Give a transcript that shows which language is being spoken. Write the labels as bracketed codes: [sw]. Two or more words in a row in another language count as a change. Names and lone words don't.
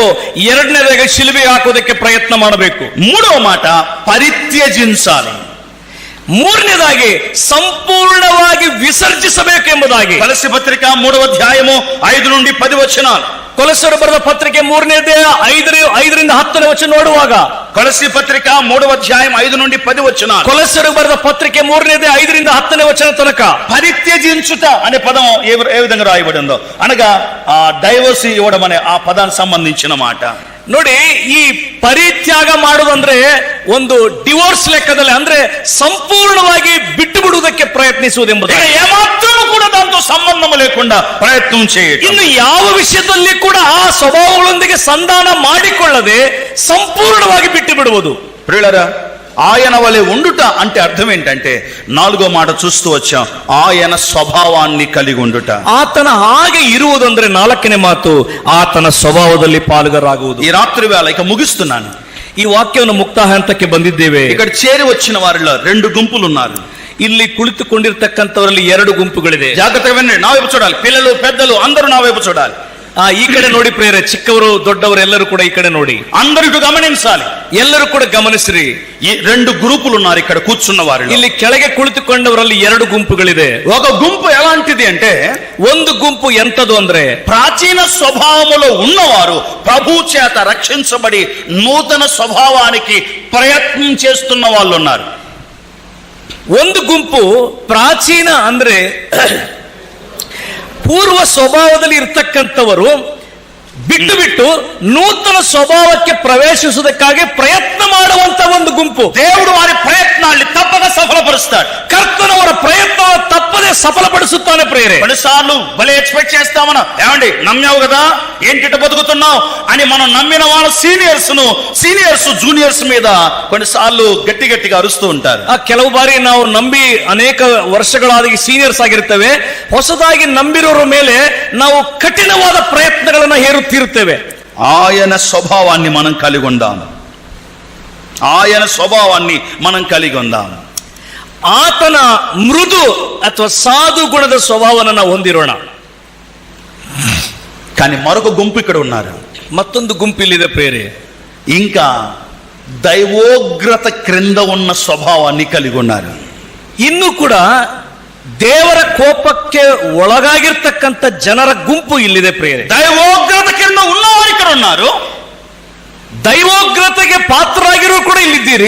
[kn] ಎರಡನೇದಾಗಿ ಶಿಲುಬೆಗೆ ಹಾಕೋದಕ್ಕೆ ಪ್ರಯತ್ನ ಮಾಡಬೇಕು. [te] మూడవ మాట పరిత్యజించాలి. [kn] ಮೂರನೇದಾಗಿ ಸಂಪೂರ್ಣವಾಗಿ ವಿಸರ್ಜಿಸಬೇಕೆಂಬುದಾಗಿ. [te] కొలస్సీ పత్రిక 3వ అధ్యాయము 5 నుండి 10 వచనాలు. [kn] ಕೊಲೊಸ್ಸೆಯರು ಬರೆದ ಪತ್ರಿಕೆ 3ನೇ ಅಧ್ಯಾಯ 5ರಿಂದ 10ನೇ ವಚನ ನೋಡುವಾಗ, [te] కొలస్సీ పత్రిక 3వ అధ్యాయం 5 నుండి 10 వచనాలు. [kn] ಕೊಲೊಸ್ಸೆಯರು ಬರೆದ పత్రిಕೆ 3ನೇ ಅಧ್ಯಾಯ 5ರಿಂದ 10ನೇ వచನ తనక [te] పరిత్యజించుట అనే పదం ఏ విధంగా రాయబడి ఉందో, అనగా డైవర్స్ ఇవ్వడం అనే ఆ పదానికి సంబంధించిన మాట. [kn] ನೋಡಿ, ಈ ಪರಿತ್ಯಾಗ ಮಾಡುವುದಂದ್ರೆ ಒಂದು ಡಿವೋರ್ಸ್ ಲೆಕ್ಕದಲ್ಲಿ, ಅಂದ್ರೆ ಸಂಪೂರ್ಣವಾಗಿ ಬಿಟ್ಟು ಬಿಡುವುದಕ್ಕೆ ಪ್ರಯತ್ನಿಸುವುದೆಂಬುದು. [te] ఏమాత్రము కూడా దాంతో సంబంధం లేకుండా ప్రయత్నం చేయటం. [kn] ಇನ್ನು ಯಾವ ವಿಷಯದಲ್ಲಿ ಕೂಡ ಆ ಸ್ವಭಾವಗಳೊಂದಿಗೆ ಸಂಧಾನ ಮಾಡಿಕೊಳ್ಳದೆ ಸಂಪೂರ್ಣವಾಗಿ ಬಿಟ್ಟು ಬಿಡುವುದು. [te] ప్రియులారా, ఆయన వలె ఉండుట అంటే అర్థం ఏంటంటే, 4వ మాట చూస్తూ వచ్చాం, ఆయన స్వభావాన్ని కలిగి ఉండుట. [kn] ಆತನ ಹಾಗೆ ಇರುವುದಂದ್ರೆ 4ನೇ ಮಾತು, ಆತನ ಸ್ವಭಾವದಲ್ಲಿ ಪಾಲುಗಾರಾಗುವುದು. [te] ఈ రాత్రి వేళ ఇక ముగిస్తున్నాను. [kn] ಈ ವಾಕ್ಯವನ್ನು ಮುಕ್ತಾಯ ಹಂತಕ್ಕೆ ಬಂದಿದ್ದೇವೆ. [te] ఇక్కడ చేరి వచ్చిన వారిలో 2 గుంపులు ఉన్నారు. [kn] ಇಲ್ಲಿ ಕುಳಿತುಕೊಂಡಿರ್ತಕ್ಕಂಥವರಲ್ಲಿ 2 ಗುಂಪುಗಳಿದೆ. [te] జాగ్రత్తగా వినండి, నా వైపు చూడాలి. పిల్లలు పెద్దలు అందరూ నా వైపు చూడాలి. [kn] ಈ ಕಡೆ ನೋಡಿ ಪ್ರೇರೆ, ಚಿಕ್ಕವರು ದೊಡ್ಡವರು ಎಲ್ಲರೂ ಕೂಡ ಈ ಕಡೆ ನೋಡಿ, [te] అందరూ గమనించాలి. [kn] ಎಲ್ಲರೂ ಕೂಡ ಗಮನಿಸ್ರಿ. [te] ఈ రెండు గ్రూపులు ఉన్నారు ఇక్కడ కూర్చున్న వారిలో. [kn] ಇಲ್ಲಿ ಕೆಳಗೆ ಕುಳಿತುಕೊಂಡವರಲ್ಲಿ ಎರಡು ಗುಂಪುಗಳಿದೆ. [te] ఒక గుంపు ఎలాంటిది అంటే, [kn] ಒಂದು గుంపు ಎಂತದು ಅಂದ್ರೆ, [te] ప్రాచీన స్వభావములో ఉన్నవారు ప్రభు చేత రక్షించబడి నూతన స్వభావానికి ప్రయత్నం చేస్తున్న వాళ్ళు ఉన్నారు. [kn] ಒಂದು ಗುಂಪು ಪ್ರಾಚೀನ ಅಂದ್ರೆ ಪೂರ್ವ ಸ್ವಭಾವದಲ್ಲಿ ಇರ್ತಕ್ಕಂಥವರು ಬಿಟ್ಟು ಬಿಟ್ಟು ನೂತನ ಸ್ವಭಾವಕ್ಕೆ ಪ್ರವೇಶಿಸುವುದಕ್ಕಾಗಿ ಪ್ರಯತ್ನ ಮಾಡುವಂತ ಒಂದು ಗುಂಪು. [te] దేవుడు వారి ప్రయత్నాన్ని తప్పక సఫలపరుస్తాడు. [kn] ಕರ್ತನವರ ಪ್ರಯತ್ನ ತಪ್ಪದೆ సఫలపడుಸುತ್ತಾನೆ ప్రేరే. [te] కొన్నిసార్లు భలే ఎక్స్పెక్ట్ చేస్తామను, ఏమండి నమ్మావు కదా ఏంటిట బతుకుతున్నావు అని మనం నమ్మిన వాళ్ళ [en] seniors juniors [te] మీద కొన్నిసార్లు గట్టిగా అరుస్తూ ఉంటారు. [kn] ಕೆಲವು ಬಾರಿ ನಾವು ನಂಬಿ ಅನೇಕ ವರ್ಷಗಳಾದ ಸೀನಿಯರ್ಸ್ ಆಗಿರ್ತೇವೆ, ಹೊಸದಾಗಿ ನಂಬಿರೋರ ಮೇಲೆ ನಾವು ಕಠಿಣವಾದ ಪ್ರಯತ್ನಗಳನ್ನ ಹೇರುತ್ತಿರುತ್ತೇವೆ. [te] ఆయన స్వభావాన్ని మనం కలిగి ఉందాం. [kn] ಆತನ ಮೃದು ಅಥವಾ ಸಾಧು ಗುಣದ ಸ್ವಭಾವವನ್ನು ನಾವು ಹೊಂದಿರೋಣ. [te] కానీ మరొక గుంపు ఇక్కడ ఉన్నారు. [kn] ಮತ್ತೊಂದು ಗುಂಪಿಲ್ಲಿದೆ ಪ್ರೇರೆ, [te] ఇంకా దైవోగ్రత క్రింద ఉన్న స్వభావాన్ని కలిగి ఉన్నారు. [kn] ಇನ್ನು ಕೂಡ ದೇವರ ಕೋಪಕ್ಕೆ ಒಳಗಾಗಿರ್ತಕ್ಕಂಥ ಜನರ ಗುಂಪು ಇಲ್ಲಿದೆ ಪ್ರೇರೆ. [te] దైవోగ్రత కింద ఉన్నవారు ఇక్కడ ఉన్నారు. [kn] ದೈವೋಗ್ರತೆಗೆ ಪಾತ್ರರಾಗಿರೋ ಕೂಡ ಇಲ್ಲಿದ್ದೀರಿ.